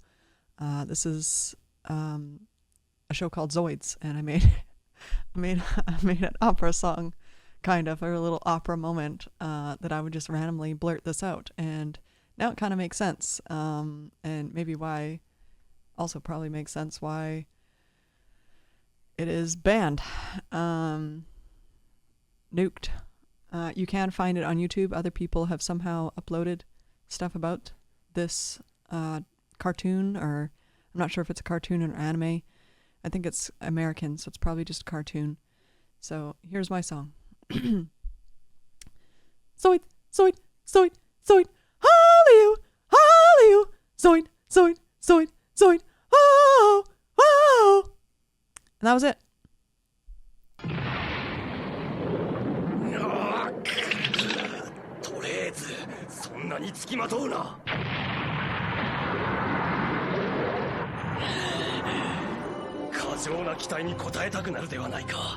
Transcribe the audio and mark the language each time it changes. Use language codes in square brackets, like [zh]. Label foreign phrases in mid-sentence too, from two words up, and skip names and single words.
[en] This is a show called Zoids, and I made an opera song, kind of, or a little opera moment that I would just randomly blurt this out, and now it kind of makes sense, and maybe why, also probably makes sense why it is banned, nuked. You can find it on YouTube. Other people have somehow uploaded stuff about this cartoon, or I'm not sure if it's a cartoon or anime. I think it's American, so it's probably just a cartoon. So here's my song. Zoid, zoid, zoid, zoid, hallelujah, hallelujah, zoid, zoid, zoid, zoid, oh, oh. And that was it. [ja] とりあえずそんなにつきまとうな。過剰な期待に応えたくなるではないか。